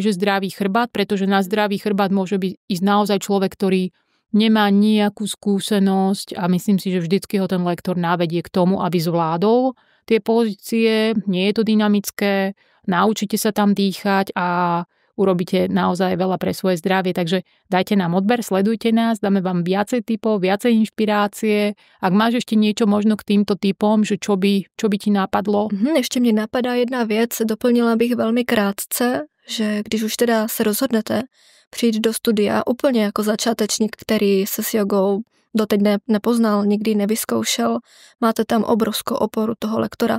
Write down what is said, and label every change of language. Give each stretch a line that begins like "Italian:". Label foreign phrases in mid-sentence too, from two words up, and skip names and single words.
Slovak: že zdravý chrbát, pretože na zdravý chrbát môže ísť naozaj človek, ktorý nemá nejakú skúsenosť a myslím si, že vždycky ho ten lektor navedie k tomu, aby zvládol tie pozície, nie je to dynamické, naučite sa tam dýchať a urobíte naozaj veľa pre svoje zdravie, takže dajte nám odber, sledujte nás, dáme vám viacej tipov, viacej inšpirácie. Ak máš ešte niečo možno k týmto typom, že čo by ti napadlo?
Czech: Ještě mě napadá jedna věc, doplnila bych velmi krátce, že když už teda se rozhodnete přijít do studia úplně jako začátečník, který se s jogou doteď nepoznal, nikdy nevyzkoušel, máte tam obrovskou oporu toho lektora.